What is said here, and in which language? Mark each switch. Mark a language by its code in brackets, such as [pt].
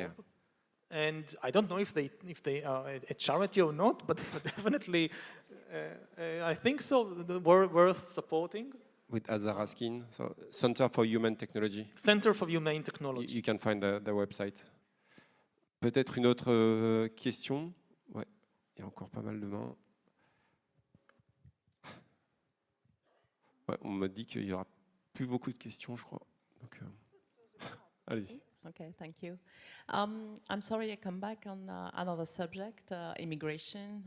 [en] Yeah. And I don't know if they are a charity or not, but definitely, I think so. Worth supporting. With Azar Askin, so Center for Human Technology. Center for Humane Technology. You can find the website. [fr] Peut-être une autre question. Ouais, il y a encore pas mal de mains. Ouais, on me dit qu'il y aura plus beaucoup de questions, je crois. Donc, allez-y. [en] Okay, thank you. I'm sorry I come back on another subject, immigration.